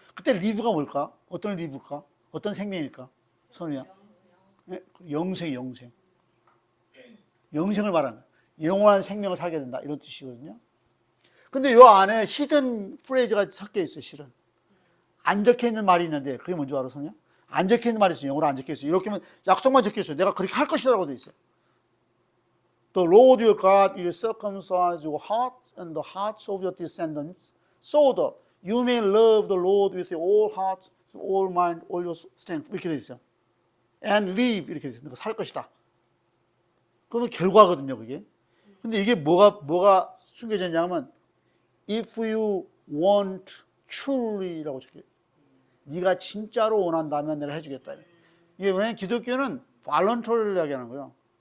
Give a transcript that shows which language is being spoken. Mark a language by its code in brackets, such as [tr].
[ko] 그때 live가 뭘까? 어떤 live일까? 어떤 생명일까? 선우야. 영생. 영생을 말하는 거예요. 영원한 생명을 살게 된다 이런 뜻이거든요. 근데 요 안에 히든 프레이즈가 섞여 있어요. 실은 안 적혀 있는 말이 있는데 그게 뭔지 알아, 선우야? 안 적혀 있는 말이 있어요. 영어로 안 적혀 있어요. 이렇게 하면 약속만 적혀 있어요. 내가 그렇게 할 것이라고 되어 있어요. [en] The Lord your God will circumcise your hearts and the hearts of your descendants, so that you may love the Lord with all heart, all mind, all your strength. [ko] 이렇게 돼 있어요. [en] And live [ko] 이렇게 돼 있어요. 내가 살 것이다. 그건 결과거든요, 그게. 근데 이게 뭐가 숨겨져 있냐면 [en] if you want truly [ko] 라고 적혀요. 네가 진짜로 원한다면 내가 해주겠다. 이게 왜냐면 기독교는 발런터리를 이야기하는 거예요.